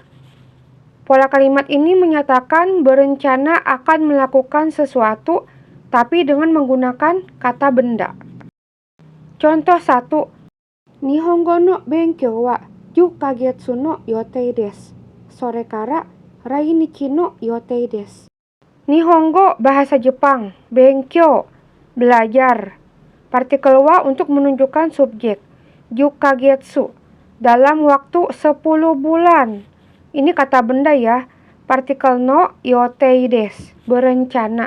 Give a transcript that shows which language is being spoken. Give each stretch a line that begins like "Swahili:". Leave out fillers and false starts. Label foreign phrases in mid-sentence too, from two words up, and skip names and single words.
Indonesian: Pola kalimat ini menyatakan berencana akan melakukan sesuatu, tapi dengan menggunakan kata benda. Contoh 1,
Japanese: 日本語の勉強は10ヶ月の予定です. それから来日の予定です.
Indonesian: Nihongo, bahasa Jepang. Benkyou, belajar. Partikel wa untuk menunjukkan subjek. 10 kagetsu, dalam waktu 10 bulan. Ini kata benda ya. Partikel
Japanese: の予定です,
Indonesian: berencana.